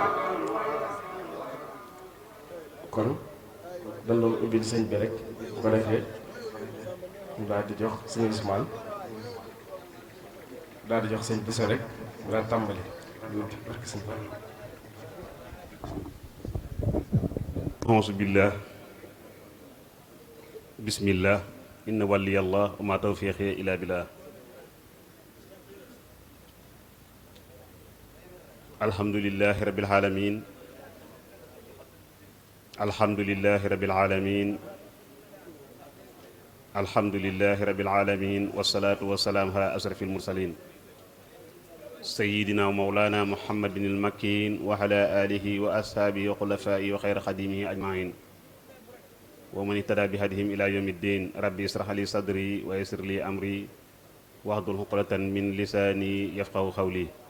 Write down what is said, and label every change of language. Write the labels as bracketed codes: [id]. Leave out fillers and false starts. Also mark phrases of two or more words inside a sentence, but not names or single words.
[wo] kon dañ doon ubbil sëñ bi rek bu ko defee ñu daal di jox sëñ Ousmane daal di jox sëñ Bousso rek mu daal tàmbali barke sëñ Fall. [ar] أعوذ بالله بسم الله إن ولي الله وما توفيقي إلا بالله الحمد لله رب العالمين الحمد لله رب العالمين الحمد لله رب العالمين والصلاة والسلام على أشرف المرسلين سيدنا ومولانا محمد المكين وعلى آله وأصحابه وخلفائه وخير خادميه أجمعين ومن اهتدى بهديهم إلى يوم الدين رب اشرح لي صدري ويسر لي أمري واحلل عقدة من لساني يفقهوا قولي